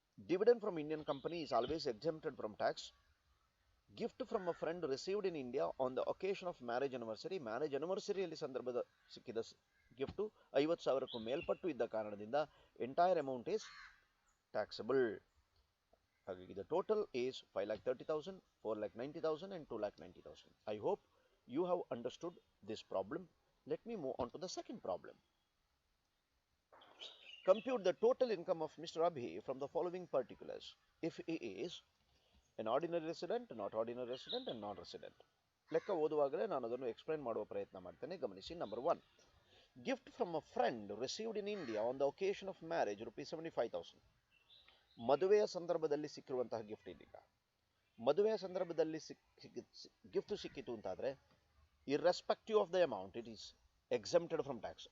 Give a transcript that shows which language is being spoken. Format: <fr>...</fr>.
<en>Dividend from Indian company is always exempted from tax. Gift from a friend received in India on the occasion of marriage anniversary.</en> <kn>Marriage ಆನಿವರ್ಸರಿಯಲ್ಲಿ ಸಂದರ್ಭದ ಸಿಕ್ಕಿದ gift 50,000ಕ್ಕೂ ಮೇಲ್ಪಟ್ಟು ಇದ್ದ ಕಾರಣದಿಂದ</kn> <en>Entire amount is taxable. ಹಾಗಾಗಿ the total is 5,30,000, 4,90,000 and 2,90,000. I hope you have understood this problem. Let me move on to the second problem. Compute the total income of Mr. Abhi from the following particulars. If he is an ordinary resident, not ordinary resident and non-resident.</en> <kn>ಲೆಕ್ಕ ಓದುವಾಗಲೇ ನಾನು ಅದನ್ನು explain ಮಾಡುವ ಪ್ರಯತ್ನ ಮಾಡ್ತೇನೆ. ಗಮನಿಸಿ.</kn> <en>Number 1, gift from a friend received in India on the occasion of marriage rupees 75,000.</en> <kn>ಮದುವೆಯ ಸಂದರ್ಭದಲ್ಲಿ ಸಿಕ್ಕಿರುವಂತಹ gift. ಇದೀಗ ಮದುವೆಯ ಸಂದರ್ಭದಲ್ಲಿ ಗಿಫ್ಟ್ ಸಿಕ್ಕಿತು ಅಂತಾದರೆ</kn> <en>Irrespective of the amount it is exempted from tax.</en>